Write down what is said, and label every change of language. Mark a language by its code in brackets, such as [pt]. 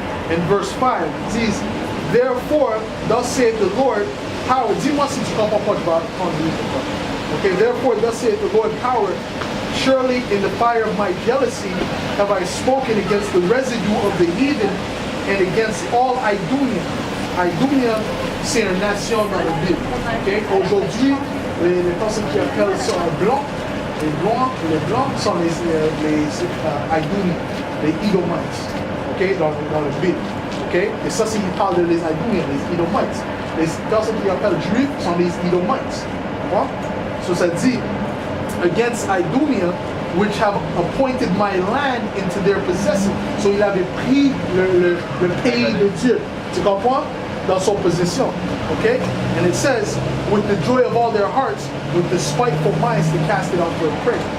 [en] In verse 5, it says, therefore, thus saith the Lord, power. [fr] Dis-moi si tu comprends pas, je vais prendre le livre. [en] Okay, therefore, thus saith the Lord, power. Surely in the fire of my jealousy have I spoken against the residue of the heathen and against all Idumea. [fr] Idumea, c'est une nation dans la Bible. Okay? Aujourd'hui, les personnes qui appellent ça blanc, les blancs sont les Idumea, les Edomites. Okay? Dans le Bible. Okay? Et ça, c'est qu'il parle de les Idumea, les Edomites. Les personnes qui appellent juifs sont les Edomites. [en] Right? So [fr] ça dit, [en] against Idumea, which have appointed my land into their possession. [fr] So il avait pris le pays de Dieu. Tu comprends? Dans son possession. Okay? [en] And it says, with the joy of all their hearts, with the spiteful minds to cast it out for a prey.